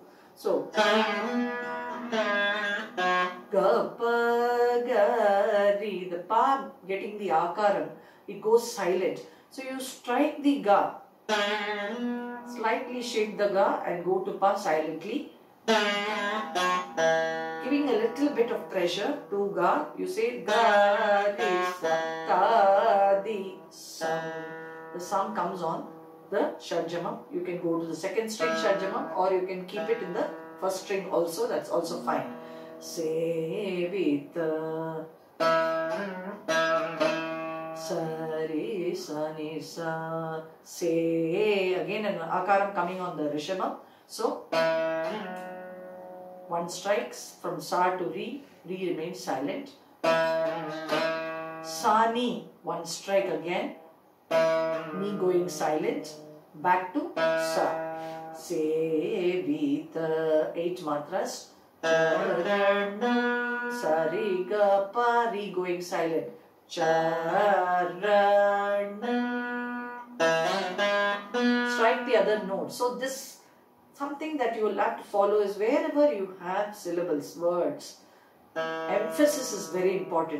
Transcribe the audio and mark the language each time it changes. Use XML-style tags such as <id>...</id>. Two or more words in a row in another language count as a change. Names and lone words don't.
<en>So Gapa Gari, the pa getting the akaram, it goes silent. So you strike the ga, slightly shake the ga and go to pa silently, giving a little bit of pressure to ga. You say ga di sa di sa. The sum comes on the shadjamam. You can go to the second string shadjamam, or you can keep it in the first string also. That's also fine. Sevita Sari Sani Sa. Say again an akaram coming on the rishabam. So one strikes from sa to re. Re remains silent. Sani, one strike again. Ni going silent, back to sa. Sevita, 8 matras. Sari ga pa, re going silent. Strike the other note. So this, something that you will have to follow is wherever you have syllables, words, emphasis is very important.</en>